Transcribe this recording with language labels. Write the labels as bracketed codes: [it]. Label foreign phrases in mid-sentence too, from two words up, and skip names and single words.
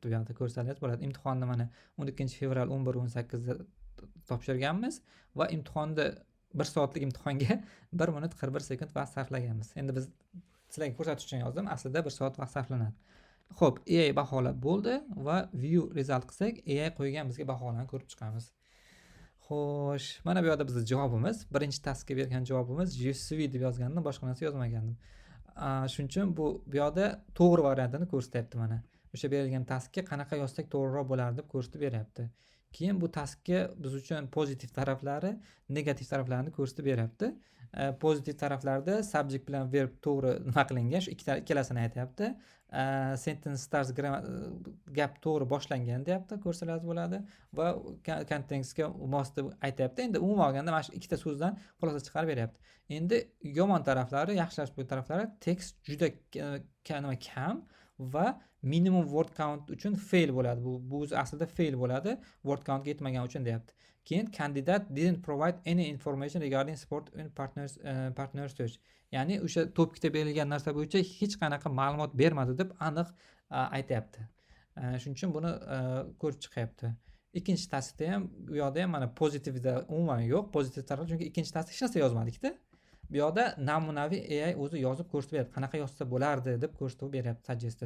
[uz] Bu yoqda ko'rsangiz bo'ladi. Imtihonni mana 12-fevral 11-18da topshirganmiz va imtihonda 1 soatlik imtihonga 1 minut 41 sekund vaqt sarflaganmiz. Endi biz sizlarga ko'rsatish uchun yozdim. Aslida 1 soat vaqt sarflanadi. Xo'p, AI baholab bo'ldi va [en] view result [uz] qilsak, AI qo'ygan bizga baholarni ko'rib chiqamiz. Xo'sh, mana bu yerda bizning javobimiz, birinchi taskga bergan javobimiz [fr] je suis [uz] deb yozgandim, boshqa narsa yozmagandim. Shuning uchun bu yerda to'g'ri variantini ko'rsatyapti mana. O'sha berilgan taskga qanaqa yozsak to'g'riroq bo'lardi deb ko'rsatib beryapti. Keyin bu taskga biz uchun pozitiv taraflari, negativ taraflarini ko'rsatib beryapti. Pozitiv taraflarda subject bilan verb to'g'ri nima qilingan, shu ikkalasini aytyapti. [en] Sentence starts gap [uz] to'g'ri boshlangan deyapti, ko'rsangiz bo'ladi va contextga mos deb aytyapti. Endi umuman olganda mana shu ikkita so'zdan xulosa chiqarib beryapti. Endi yomon taraflari, yaxshilash bu taraflari tekst juda kam va [en] minimum word count [uz] uchun fail bo'ladi. Bu aslida fail bo'ladi, [en] word countga [uz] yetmagan uchun deyapti. [en] Keyin candidate didn't provide any information regarding support in partner search. [uz] Ya'ni o'sha topkida berilgan narsa bo'yicha hech qanaqa ma'lumot bermadi deb aniq aytayapti. Shuning uchun buni ko'rib chiqyapti. Ikkinchi tasda ham, bu yoqda ham mana pozitivda umuman yo'q, pozitiv taraf, chunki ikkinchi tasda hech narsa yozmadik-da. Bu yoqda namunaviy AI o'zi yozib ko'rsatib beryapti, qanaqa yozsa bo'lardi deb ko'rsatib beryapti, suggested.